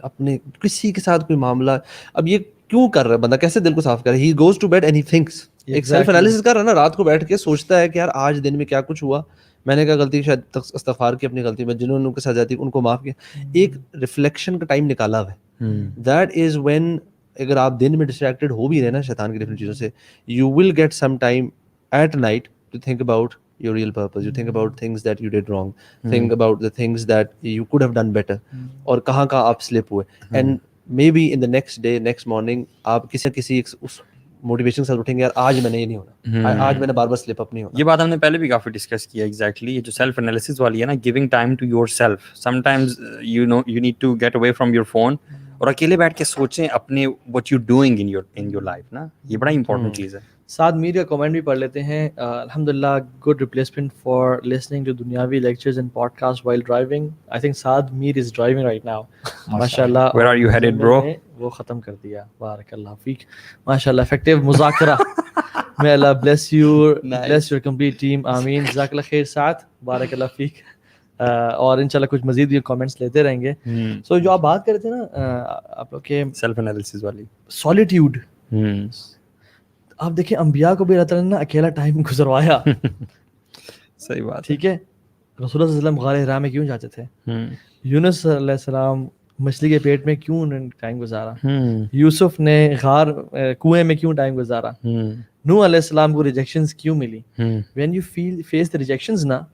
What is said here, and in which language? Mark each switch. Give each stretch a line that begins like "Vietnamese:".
Urdu: اپنے کسی کے ساتھ کوئی معاملہ, اب یہ کیوں کر رہا ہے بندہ, کیسے دل کو صاف کرے,
English: he goes to bed and he thinks,
Urdu: ایک سیلف انالیسس کر رہا ہے نا, رات کو بیٹھ کے سوچتا ہے کہ یار آج دن میں کیا کچھ ہوا, میں نے کیا غلطی, شاید استغفار کی اپنی غلطی میں, جنہوں نے ان کے ساتھ جاتی ان کو معاف کیا, ایک ریفلیکشن کا ٹائم نکالا ہوا ہے.
English: that is when,
Urdu: اگر آپ دن میں ڈسٹریکٹڈ ہو بھی رہے نا شیطان کی ڈفرینٹ چیزوں سے,
English: You will get some time at night to think about your real purpose. You think about things that you did wrong. Think about the things that you could have done better.
Urdu: اور کہاں آپ slip ہوئے.
English: And maybe in the next day, next morning,
Urdu: آپ کسی اس motivation سے اٹھیں گے یار آج میں نے یہ نہیں ہونا, آج میں نے بار بار سلپ اپ نہیں ہونا. یہ بات ہم نے پہلے بھی کافی ڈسکس کیا ایگزیکٹلی. یہ جو سیلف انالیسس والی ہے نا,
English: Giving time to yourself. Sometimes you need to get away from your phone
Urdu: اور اکیلے بیٹھ کے سوچیں اپنے
English: What you doing in your life نا.
Urdu: یہ بڑا امپورٹنٹ چیز ہے. سعد میر کا کامنٹ بھی پڑھ لیتے ہیں. الحمدللہ
English: Good replacement for listening to دنیاوی lectures and podcast while driving. I think Saad Mir is driving right now.
Urdu: ماشاء اللہ.
English: Where are you headed, bro?
Urdu: وہ ختم کر دیا. بارک اللہ فیک. ماشاء اللہ effective مذاکرہ.
English: May Allah bless you, bless your complete team.
Urdu: آمین. جزاک اللہ خیر سعد. بارک اللہ فیک. اور انشاءاللہ کچھ مزید یہ کامنٹس لیتے رہیں گے. سو جو آپ بات کر رہے تھے نا آپ لوگ کے سیلف انالیسس والی سالیٹیوڈ, آپ دیکھیں انبیاء کو بھی اللہ تعالیٰ نے اکیلا ٹائم گزروایا. صحیح بات. ٹھیک ہے, رسول اللہ صلی اللہ علیہ وسلم غار حرا میں کیوں جاتے تھے؟ یونس علیہ السلام مچھلی کے پیٹ میں کیوں انہوں نے ٹائم گزارا؟ یوسف نے غار کنویں میں کیوں ٹائم گزارا؟ نوح علیہ السلام کو ریجیکشنز کیوں ملی؟
English: when you face the rejections
Urdu: نا.